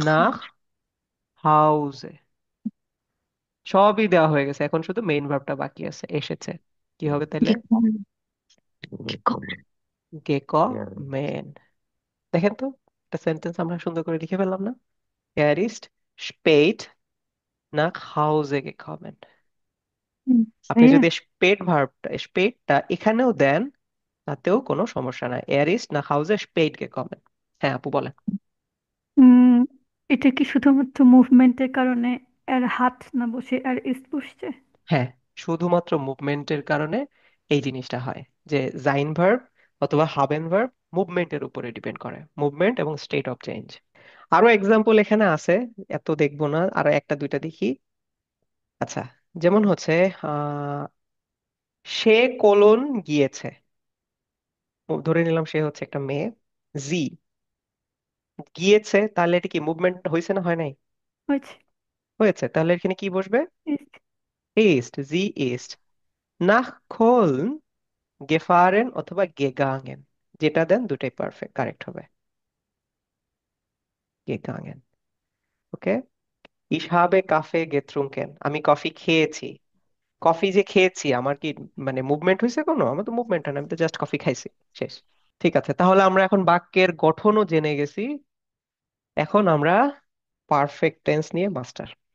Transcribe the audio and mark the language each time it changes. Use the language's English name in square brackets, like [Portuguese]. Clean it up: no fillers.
[Bangla] না, হাউসে। সবই দেওয়া হয়ে গেছে, এখন শুধু মেইন ভার্বটা বাকি আছে, এসেছে। কি হবে তাহলে? [German] গে কমন। গে কমন। গেক মেন। [Bangla] দেখেন তো, একটা সেন্টেন্স আমরা সুন্দর করে লিখে ফেললাম না? [German] Er ist spät nach Hause gekommen. [Bangla] আপনি ভাইয়া, যদি স্পেট ভার্বটা, স্পেটটা এখানেও দেন তাতেও কোনো সমস্যা নাই। [German] Er ist nach Hause spät gekommen. [Bangla] হ্যাঁ আপু বলেন। উম, এটা কি শুধুমাত্র মুভমেন্টের কারণে এর হাত না বসে আর ইস্ট বসছে? হ্যাঁ, শুধুমাত্র মুভমেন্টের কারণে এই জিনিসটা হয়, যে জাইন ভার্ব অথবা হাবেন ভার্ব মুভমেন্টের উপরে ডিপেন্ড করে, মুভমেন্ট এবং স্টেট অফ চেঞ্জ। আরো এক্সাম্পল এখানে আছে, এত দেখবো না, আরো একটা দুইটা দেখি। আচ্ছা, যেমন হচ্ছে আহ সে কোলন গিয়েছে। ধরে নিলাম সে হচ্ছে একটা মেয়ে। জি গিয়েছে, তাহলে এটা কি মুভমেন্ট হয়েছে না হয় নাই? হয়েছে। হয়েছে, তাহলে এখানে কি বসবে? [German] ইস্ট। ইস্ট, জি ইস্ট। nach Köln gefahren [Bangla] অথবা [German] gegangen, [Bangla] যেটা দেন দুটাই পারফেক্ট কারেক্ট হবে। [German] gegangen। ওকে। ich habe Kaffee getrunken, [Bangla] আমি কফি খেয়েছি। কফি যে খেয়েছি, আমার কি মানে মুভমেন্ট হয়েছে কোনো? আমার তো মুভমেন্ট হয় না, আমি তো জাস্ট কফি খাইছি, শেষ। ঠিক আছে, তাহলে আমরা এখন বাক্যের গঠনও জেনে গেছি, এখন আমরা পারফেক্ট টেন্স নিয়ে মাস্টার।